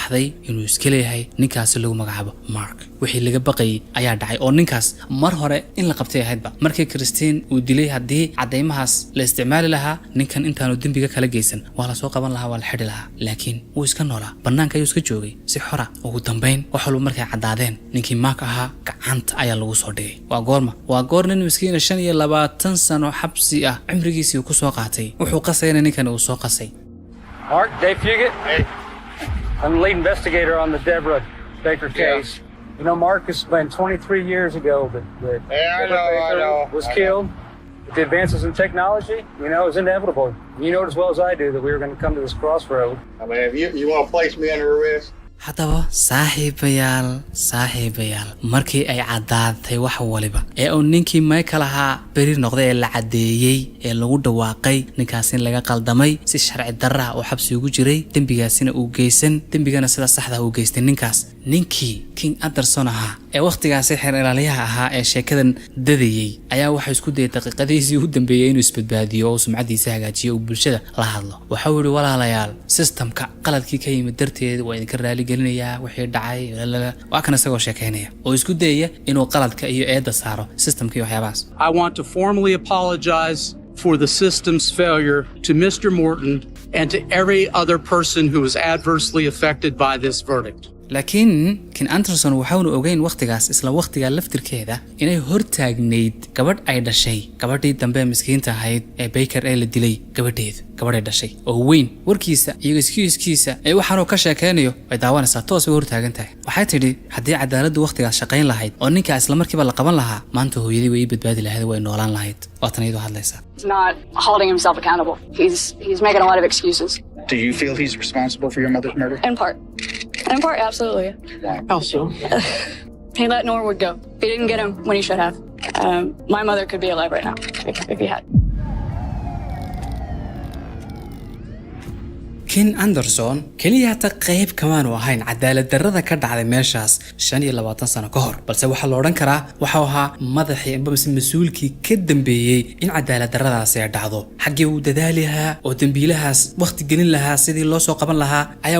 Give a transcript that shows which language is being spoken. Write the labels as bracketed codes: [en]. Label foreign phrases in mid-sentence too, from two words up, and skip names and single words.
[so] soo baxday inuu iska leeyahay ninkaasi lagu magacaabo Mark wixii laga baqay ayaa dhacay oo ninkaas mar hore in la qabtay ahaydba markii Christine uu dilay hadii cadeymahaas la isticmaali lahaa ninkan intaanu dambiga kala geysan waa la soo qaban lahaa waa la xidhi lahaa laakiin uu iska noolaa banaanka ayuu iska joogay si xora ugu dambeyn waxa uu markay cadaadeen ninkii Mark ahaa gacanta ayaa lagu soo dhigay waa goor nin miskiin 25 sano xabsi ah cimrigiisii ku soo qaatay wuxuu qasayna ninkan uu soo qasay [en] Mark, Dave Fugit. Hey. I'm the lead investigator on the Deborah Baker case. You know, Mark, it's been 23 years ago that Deborah Baker was killed. With the advances in technology, you know, it was inevitable. You know it as well as I do that we were going to come to this crossroad. I mean, if you want to place me under arrest? [so] haddaba saaxiibayaal markii ay cadaatay wax waliba ee uu ninkii Michael ahaa beri noqday ee la cadeeyay ee lagu dhawaaqay ninkaas in laga qaldamay si sharci darro ah oo xabsi ugu jiray dambigaasina uu geysan dambigana sida saxda ah uu geystay ninkaas ninkii King Anderson ahaa ee waqtigaas xeer ilaaliyaha ahaa ee sheekadan dadayay ayaa waxa isku dayay daqiiqadiisii ugu dambeeyay inuu isbadbaadiyo oo sumcadiisa hagaajiyo oo bulshada la hadlo waxa uu yiri walaalayaal systemka qaladkii ka yimid darteed waa idinka raali gelinayaa wixii dhacay waa kana isagoo sheekeynaya oo isku dayay inuu qaladka iyo eedda saaro systemkii waxyaabaas [en] I want to formally apologize for the system's failure to Mr. Morton and to every other person who was adversely affected by this verdict. [so] laakiin King Anderson waxaanu ogeyn waqtigaas isla waqtiga laftirkeeda inay hortaagneyd gabadh ay dhashay gabadhii dambe miskiinta ahayd ee Baker ee la dilay gabadhay dhashay oo weyn warkiisa iyo iskiiskiisa ee waxaanu ka sheekeynayo ay daawanaysaa toos u hortaagan tahay waxay tidhi hadii cadaaladdu waqtigaas shaqayn lahayd oo ninka isla markiiba la qaban lahaa maanta hooyadii way badbaadi lahayd way noolaan lahayd waatan iyadoo hadlaysa [en] He's not holding himself accountable. He's making a lot of excuses. Do you feel he's responsible for your mother's murder? In part, absolutely. How so? He let Norwood go. He didn't get him when he should have. My mother could be alive right now if he had. [so] King Anderson kaliya ta qayb kamaan oo ahayn cadaalad darrada ka dhacday meeshaas 25 sano ka hor balse waxa la oran karaa waxa ahaa madaxii amba mas'uulkii ka dambeeyay in cadaalad darradaas ay dhacdo xagee uu dadaalaha oo dambiilahaas waqti gelin lahaa sidii loo soo qaban lahaa ayaa